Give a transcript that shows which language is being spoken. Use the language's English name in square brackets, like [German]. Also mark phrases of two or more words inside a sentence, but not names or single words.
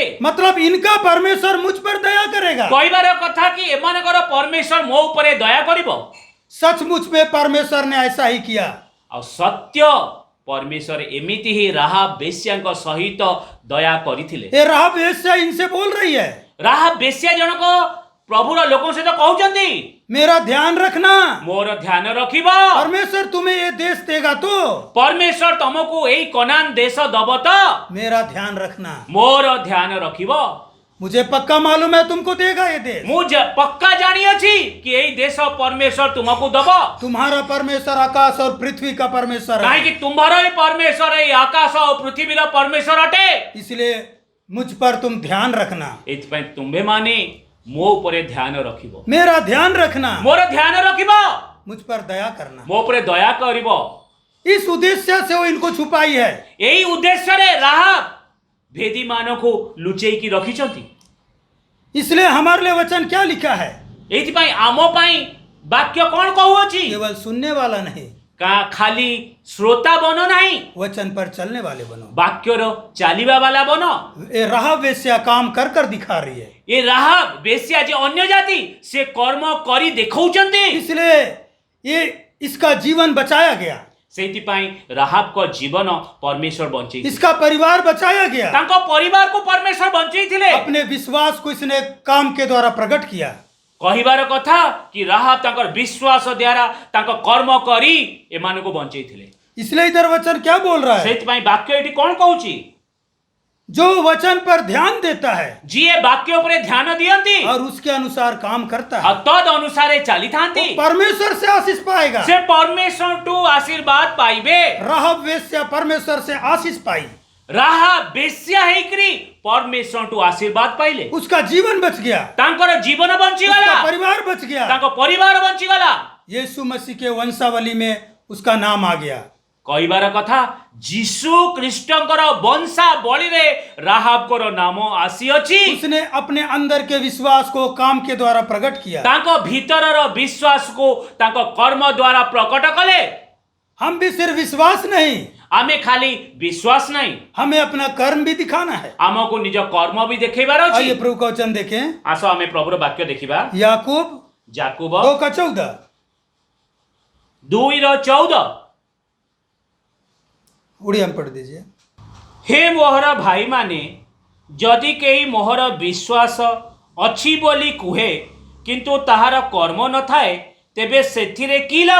[Hindi] मतलब इनका परमेश्वर मुझ पर दया करेगा। [Odia] କହିବାର କଥା କି ଏମାନଙ୍କର ପରମେଶ୍ୱର ମୋ ଉପରେ ଦୟା କରିବ। [Hindi] सचमुच में परमेश्वर ने ऐसा ही किया। [Odia] ଆଉ ସତ୍ୟ ପରମେଶ୍ୱର ଏମିତି ହିଁ ରାହାବ ବେଶ୍ୟା ସହିତ ଦୟା କରିଥିଲେ। [Hindi] ये राहब वेश्या इनसे बोल रही है, [Odia] ରାହାବ ବେଶ୍ୟା ଜଣକ ପ୍ରଭୁର ଲୋକଙ୍କ ସହିତ କହୁଛନ୍ତି [Hindi] मेरा ध्यान रखना, [Odia] ମୋର ଧ୍ୟାନ ରଖିବ। [Hindi] परमेश्वर तुम्हें ये देश देगा तो [Odia] ପରମେଶ୍ୱର ତମକୁ ଏଇ କନାନ ଦେଶ ଦବ ତ [Hindi] मेरा ध्यान रखना। [Odia] ମୋର ଧ୍ୟାନ ରଖିବ। [Hindi] मुझे पक्का मालूम है तुमको देगा ये देश। [Odia] ମୁଁ ପକ୍କା ଜାଣିଅଛି କି ଏଇ ଦେଶ ପରମେଶ୍ୱର ତୁମକୁ ଦବ। [Hindi] तुम्हारा परमेश्वर आकाश और पृथ्वी का परमेश्वर है, [Odia] କାହିଁକି ତୁମ୍ଭର ଏଇ ପରମେଶ୍ୱର ଏଇ ଆକାଶ ଓ ପୃଥିବୀର ପରମେଶ୍ୱର ଅଟେ। [Hindi] इसलिए मुझ पर तुम ध्यान रखना, [Odia] ଏଥିପାଇଁ ତୁମ୍ଭେମାନେ ମୋ ଉପରେ ଧ୍ୟାନ ରଖିବ, [Hindi] मेरा ध्यान रखना, [Odia] ମୋର ଧ୍ୟାନ ରଖିବ, [Hindi] मुझ पर दया करना। [Odia] ମୋ ଉପରେ ଦୟା କରିବ। [Hindi] इस उद्देश्य से वो इनको छुपाई है। [Odia] ଏଇ ଉଦ୍ଦେଶ୍ୟରେ ରାହାବ ଭେଦୀମାନଙ୍କୁ ଲୁଚେଇକି ରଖିଛନ୍ତି। [Hindi] इसलिए हमारे लिए वचन क्या लिखा है? [Odia] ଏଇଥିପାଇଁ ଆମ ପାଇଁ ବାକ୍ୟ କ'ଣ କହୁଅଛି? [Hindi] केवल सुनने वाला नहीं, [Odia] ଖାଲି ଶ୍ରୋତା ବନ ନାହିଁ, [Hindi] वचन पर चलने वाले बनो। [Odia] ବାକ୍ୟର ଚାଲିବା ବାଲା ବନ। [Hindi] ये राहाब वेश्या काम कर कर दिखा रही है, [Odia] ଏ ରାହାବ ବେଶ୍ୟା ଯେ ଅନ୍ୟ ଜାତି ସେ କର୍ମ କରି ଦେଖାଉଛନ୍ତି। [Hindi] इसलिए ये इसका जीवन बचाया गया, [Odia] ସେଇଥିପାଇଁ ରାହାବଙ୍କ ଜୀବନ ପରମେଶ୍ୱର ବଞ୍ଚେଇ [Hindi] इसका परिवार बचाया गया। [Odia] ତାଙ୍କ ପରିବାରକୁ ପରମେଶ୍ୱର ବଞ୍ଚେଇଥିଲେ। [Hindi] अपने विश्वास को इसने काम के द्वारा प्रकट किया। [Odia] କହିବାର କଥା କି ରାହାବ ତାଙ୍କର ବିଶ୍ୱାସ ଦ୍ୱାରା ତାଙ୍କ କର୍ମ କରି ଏମାନଙ୍କୁ ବଞ୍ଚେଇଥିଲେ। [Hindi] इसलिए इधर वचन क्या बोल रहा है? [Odia] ସେଇଥିପାଇଁ ବାକ୍ୟ ଏଠି କ'ଣ କହୁଛି? [Hindi] जो वचन पर ध्यान देता है [Odia] ଯିଏ ବାକ୍ୟ ଉପରେ ଧ୍ୟାନ ଦିଅନ୍ତି [Hindi] और उसके अनुसार काम करता [Odia] ଆଉ [Hindi] है, [Odia] ତଦ୍ ଅନୁସାରେ ଚାଲିଥାନ୍ତି [Hindi] वो परमेश्वर से आशीष पाएगा। [Odia] ସେ ପରମେଶ୍ୱରଠୁ ଆଶୀର୍ବାଦ ପାଇବେ। [Hindi] राहाब वेश्या परमेश्वर से आशीष पाई, [Odia] ରାହାବ ବେଶ୍ୟା ହେଇକରି ପରମେଶ୍ୱରଠୁ ଆଶୀର୍ବାଦ ପାଇଲେ। [Hindi] उसका जीवन बच गया, [Odia] ତାଙ୍କର ଜୀବନ ବଞ୍ଚିଗଲା, [Hindi] उसका परिवार बच गया। [Odia] ତାଙ୍କ ପରିବାର ବଞ୍ଚିଗଲା। [Hindi] यीशु मसीह के वंशावली में उसका नाम आ गया। [Odia] କହିବାର କଥା ଯୀଶୁ ଖ୍ରୀଷ୍ଟଙ୍କର ବଂଶାବଳୀରେ ରାହାବଙ୍କର ନାମ ଆସିଅଛି। [Hindi] उसने अपने अंदर के विश्वास को काम के द्वारा प्रकट किया। [Odia] ତାଙ୍କ ଭିତରର ବିଶ୍ୱାସକୁ ତାଙ୍କ କର୍ମ ଦ୍ୱାରା ପ୍ରକଟ କଲେ। [Hindi] हम भी सिर्फ विश्वास नहीं, [Odia] ଆମେ ଖାଲି ବିଶ୍ୱାସ ନାହିଁ, [Hindi] हमें अपना कर्म भी दिखाना है। [Odia] ଆମକୁ ନିଜ କର୍ମ ବି ଦେଖେଇବାର ଅଛି। [Hindi] आइए प्रभु का वचन देखें, [Odia] ଆସ ଆମେ ପ୍ରଭୁର ବାକ୍ୟ ଦେଖିବା। [Hindi] याकूब [Odia] ଯାକୁବ [Hindi] 2:14। [Odia] 2:14। [Hindi] उड़िया में पढ़ दीजिए। [Odia] ହେ ମୋହର ଭାଇମାନେ, ଯଦି କେହି ମୋହର ବିଶ୍ୱାସ ଅଛି ବୋଲି କୁହେ କିନ୍ତୁ ତାହାର କର୍ମ ନ ଥାଏ ତେବେ ସେଥିରେ କି ଲାଭ?